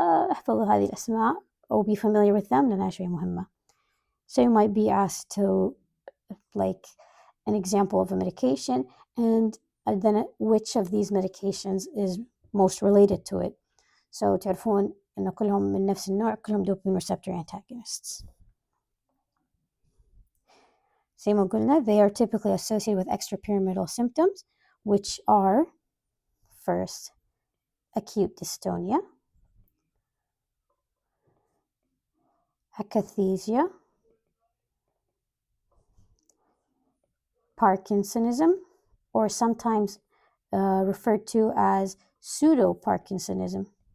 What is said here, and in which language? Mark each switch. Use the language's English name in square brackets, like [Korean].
[Arabic] احفظوا هذه الأسماء أو [English] be familiar with them [Arabic] لأنها شوية مهمة. [English] So you might be asked to like an example of a medication and then which of these medications is most related to it. So [Arabic] تعرفون إنه كلهم من نفس النوع، كلهم dopamine receptor antagonists. [English] Same as [Arabic] قلنا, [English] they are typically associated with extrapyramidal symptoms, which are first acute dystonia, akathisia, Parkinsonism, or sometimes referred to as pseudo-Parkinsonism.